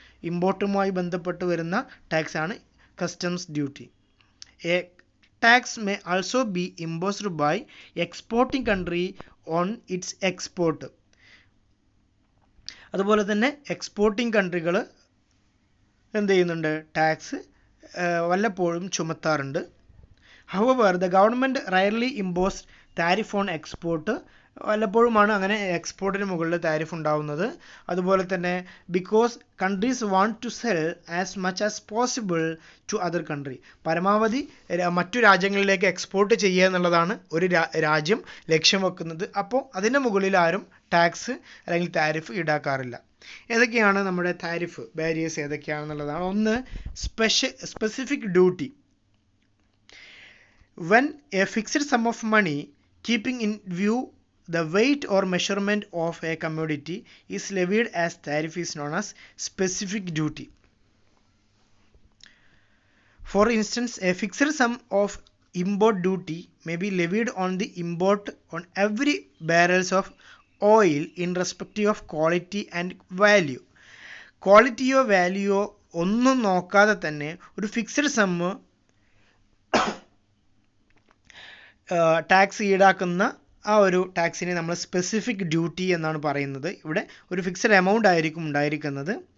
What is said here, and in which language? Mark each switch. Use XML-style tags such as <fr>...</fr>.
<ml>ഇമ്പോർട്ടുമായി ബന്ധപ്പെട്ട് വരുന്ന ടാക്സ് ആണ് customs duty.</ml> <en>A tax may also be imposed by exporting country on its export.</en> <ml>അതുപോലെ തന്നെ എക്സ്പോർട്ടിംഗ് കൺട്രികൾ എന്ത് ചെയ്യുന്നുണ്ട്? ടാക്സ് വല്ലപ്പോഴും ചുമത്താറുണ്ട്.</ml> <en>However, the government rarely impose tariff on export.</en> <ml>വല്ലപ്പോഴുമാണ് അങ്ങനെ എക്സ്പോർട്ടിന് മുകളിൽ താരിഫ് ഉണ്ടാവുന്നത്. അതുപോലെ തന്നെ</ml> <en>Because countries want to sell as much as possible to other country.</en> <ml>പരമാവധി മറ്റു രാജ്യങ്ങളിലേക്ക് എക്സ്പോർട്ട് ചെയ്യുക എന്നുള്ളതാണ് ഒരു രാജ്യം ലക്ഷ്യം വെക്കുന്നത്. അപ്പോൾ അതിൻ്റെ മുകളിൽ ആരും ടാക്സ് അല്ലെങ്കിൽ താരിഫ് ഈടാക്കാറില്ല. ഏതൊക്കെയാണ് നമ്മുടെ താരിഫ് ബാരിയേഴ്സ് ഏതൊക്കെയാണെന്നുള്ളതാണ്. ഒന്ന് specific duty.</ml> <en>When a fixed sum of money keeping in view the weight or measurement of a commodity is levied as tariff is known as specific duty. For instance, a fixed sum of import duty may be levied on the import on every barrels of oil in respective of quality and value.</en> <ml>ക്വാളിറ്റിയോ വാല്യൂയോ ഒന്നും നോക്കാതെ തന്നെ ഒരു fixed sum tax ഈടാക്കുന്ന ആ ഒരു ടാക്സിനെ നമ്മൾ specific duty എന്നാണ് പറയുന്നത്. ഇവിടെ ഒരു ഫിക്സഡ് എമൗണ്ട് ആയിരിക്കും ഉണ്ടായിരിക്കുന്നത്.</ml>